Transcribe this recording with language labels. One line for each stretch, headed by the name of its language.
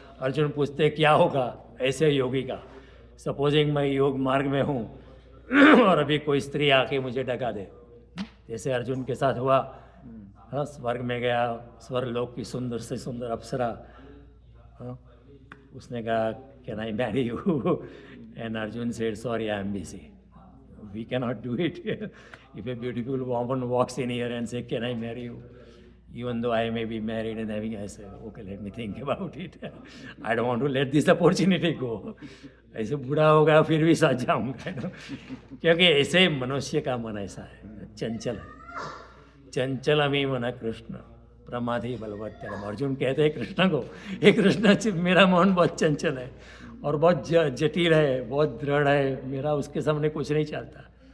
Hindi: अर्जुन पूछते क्या होगा ऐसे योगी का. सपोजिंग मैं योग मार्ग में हूँ और अभी कोई स्त्री आके मुझे डका दे, जैसे अर्जुन के साथ हुआ. हाँ, स्वर्ग में गया, स्वर्गलोक की सुंदर से सुंदर अप्सरा. हाँ, उसने कहा
English: Can I marry you, and Arjun said sorry I am busy. We cannot do it. If a beautiful woman walks in here and says, can I marry you? Even though I may be married and having, I say, okay, let me think about it. I don't want to let this opportunity go.
Hindi: ऐसे बूढ़ा होगा फिर भी साथ जाऊँगा. क्योंकि ऐसे मनुष्य का मन ऐसा है, चंचल है.
Sanskrit: चंचलमी मन कृष्ण प्रमादी बलवत्तरम.
Hindi: अर्जुन कहते हैं कृष्ण को, हे कृष्ण मेरा मन बहुत चंचल है और बहुत जटिल है, बहुत दृढ़ है, मेरा उसके सामने कुछ नहीं चलता.